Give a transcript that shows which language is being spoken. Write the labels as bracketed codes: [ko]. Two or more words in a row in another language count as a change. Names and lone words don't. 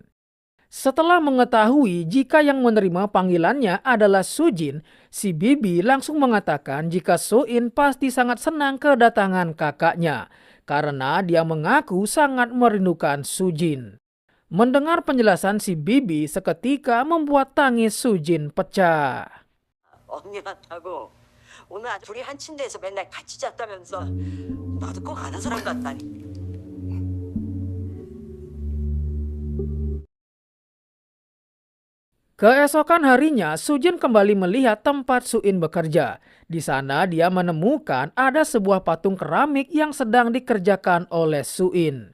[id] Setelah mengetahui jika yang menerima panggilannya adalah Sujin, si bibi langsung mengatakan jika Soin pasti sangat senang kedatangan kakaknya karena dia mengaku sangat merindukan Sujin. Mendengar penjelasan si bibi seketika membuat tangis Sujin pecah. [ko] 언니 같다고 오늘 아주 둘이 한 침대에서 맨날 같이 잤다면서 나도 꼭 아는 사람 같다니. [id] Keesokan harinya, Sujin kembali melihat tempat Suin bekerja. Di sana dia menemukan ada sebuah patung keramik yang sedang dikerjakan oleh Suin.